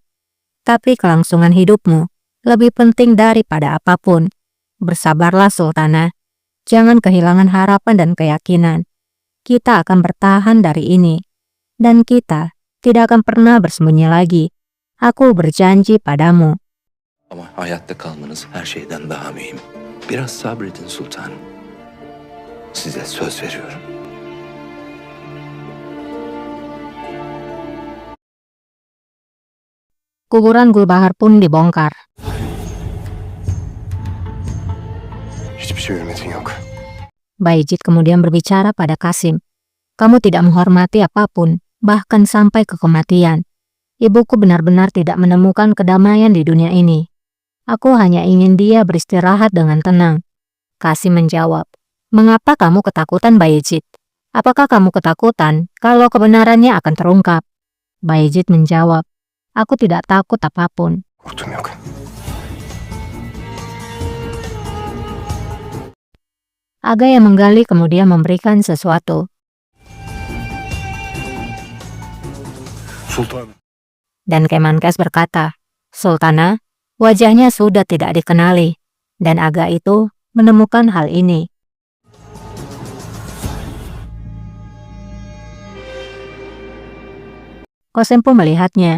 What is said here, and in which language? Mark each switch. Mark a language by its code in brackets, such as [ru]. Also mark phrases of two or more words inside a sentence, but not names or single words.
[id] Tapi kelangsungan hidupmu lebih penting daripada apapun. Bersabarlah Sultana, jangan kehilangan harapan dan keyakinan. Kita akan bertahan dari ini, dan kita tidak akan pernah bersembunyi lagi. Aku berjanji padamu." [tr] Ama hayatta kalmanız her şeyden daha mühim. Biraz sabredin sultanım. Size söz veriyorum. [id] Kuburan Gulbahar pun dibongkar. [tr] Hiçbir şey hürmetin yok. [id] Bayezid kemudian berbicara pada Qasim, "Kamu tidak menghormati apapun, bahkan sampai ke kematian. Ibuku benar-benar tidak menemukan kedamaian di dunia ini. Aku hanya ingin dia beristirahat dengan tenang." Qasim menjawab, "Mengapa kamu ketakutan, Bayezid? Apakah kamu ketakutan kalau kebenarannya akan terungkap?" Bayezid menjawab, "Aku tidak takut apapun." [tr] Korktum yok. [id] Aga yang menggali kemudian memberikan sesuatu. Sultan. Dan Kemenkes berkata, "Sultana, wajahnya sudah tidak dikenali." Dan Aga itu menemukan hal ini. Qasim pun melihatnya.